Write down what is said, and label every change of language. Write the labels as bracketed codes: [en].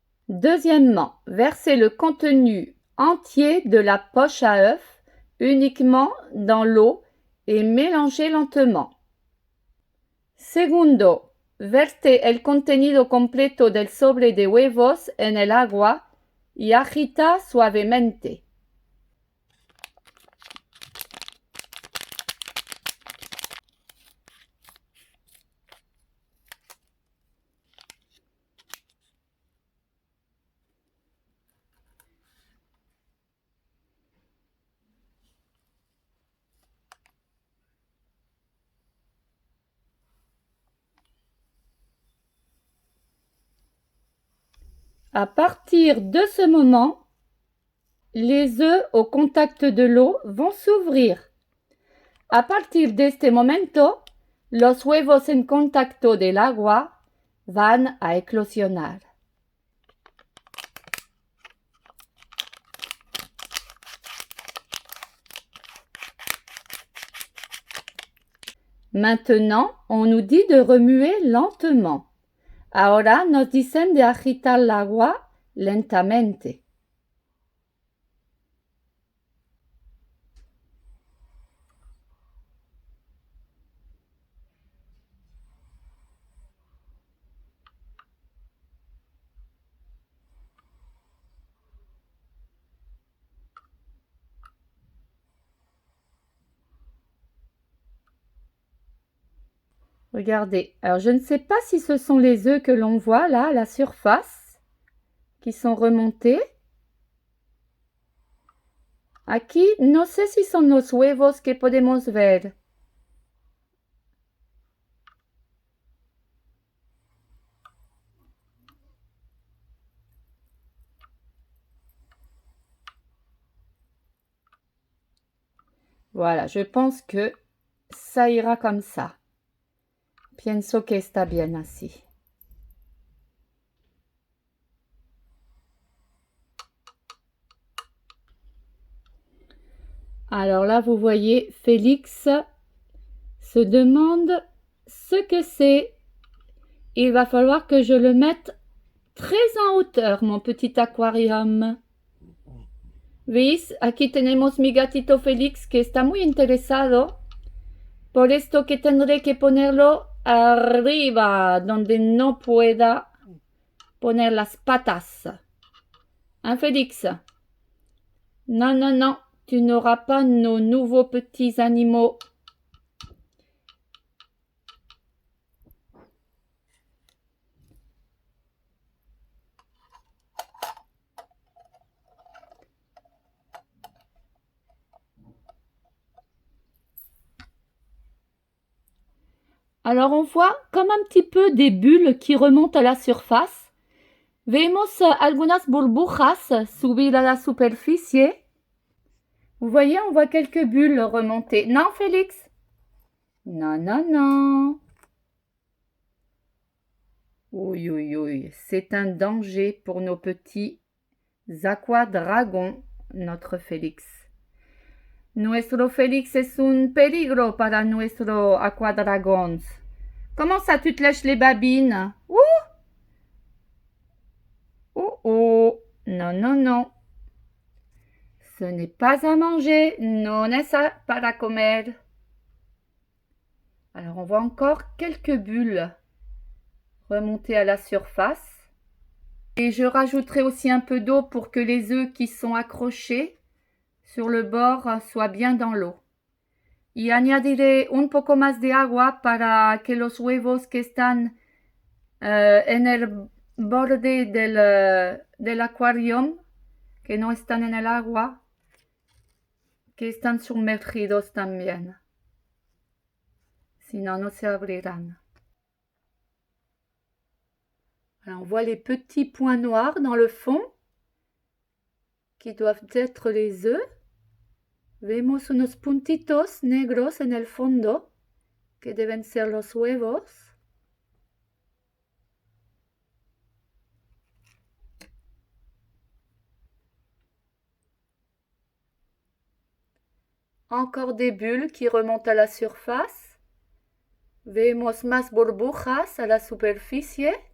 [fr] Deuxièmement, versez le contenu entier de la poche à œuf uniquement dans l'eau et mélangez lentement. [es] Segundo, verte el contenido completo del sobre de huevos en el agua y agita suavemente. [fr] À partir de ce moment, les œufs au contact de l'eau vont s'ouvrir. [es] A partir de este momento, los huevos en contacto del agua van a eclosionar. [fr] Maintenant, on nous dit de remuer lentement. [es] Ahora nos dicen de agitar el agua lentamente. [fr] Regardez, alors je ne sais pas si ce sont les œufs que l'on voit là à la surface qui sont remontés. [es] Aquí no sé si son los huevos que podemos ver. [fr] Voilà, je pense que ça ira comme ça. [es] Pienso que está bien así. [fr] Alors là, vous voyez, Félix se demande ce que c'est. Il va falloir que je le mette très en hauteur, mon petit aquarium. [es] ¿Veis? Aquí tenemos mi gatito Félix que está muy interesado. Por esto que tendré que ponerlo arriba, donde no pueda poner las patas. [fr] Hein, Félix? Non, non, non, tu n'auras pas nos nouveaux petits animaux. Alors on voit comme un petit peu des bulles qui remontent à la surface. [es] Vemos algunas burbujas subir a la superficie. [fr] Vous voyez, on voit quelques bulles remonter. Non, Félix? Non, non, non. Oui, oui, oui, c'est un danger pour nos petits aquadragons, notre Félix. [es] Nuestro Félix es un peligro para nuestro aquadragons. [fr] Comment ça, tu te lèches les babines? Ouh! Oh, oh! Non, non, non. Ce n'est pas à manger, [es] non es para comer. [fr] Alors on voit encore quelques bulles remonter à la surface. Et je rajouterai aussi un peu d'eau pour que les œufs qui sont accrochés sur le bord soient bien dans l'eau. [es] Y añadiré un poco más de agua para que los huevos que están en el borde del acuarium, que no están en el agua, que están sumergidos también. Sinon, no se abrirán. [fr] Alors, on voit les petits points noirs dans le fond, qui doivent être les œufs. [es] Vemos unos puntitos negros en el fondo, que deben ser los huevos. [fr] Encore des bulles qui remontent à la surface. [es] Vemos más burbujas a la superficie.